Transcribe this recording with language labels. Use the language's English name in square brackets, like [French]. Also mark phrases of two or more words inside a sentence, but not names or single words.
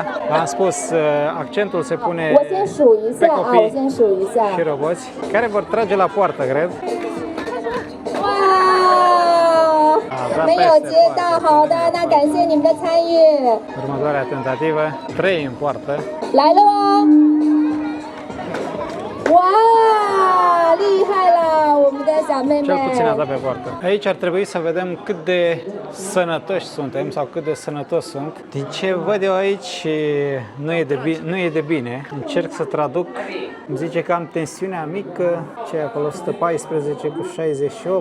[Romanian] V-am spus, accentul se pune pe copii și roboți, care vor trage la poartă, cred. [Chinese] 没有接到，好的，那感谢你们的参与。 [Romanian] Următoarea tentativă, 3 în poartă. [Chinese] 来了哦！哇，厉害啦，我们的小妹妹。 [Romanian] Cel puțin a dat pe poartă. Aici ar trebui să vedem cât de sănătoși suntem sau cât de sănătos sunt. Din ce văd eu aici, nu e de bine. Încerc să traduc. Îmi zice că am tensiunea mică, ce e acolo, 114 cu 68.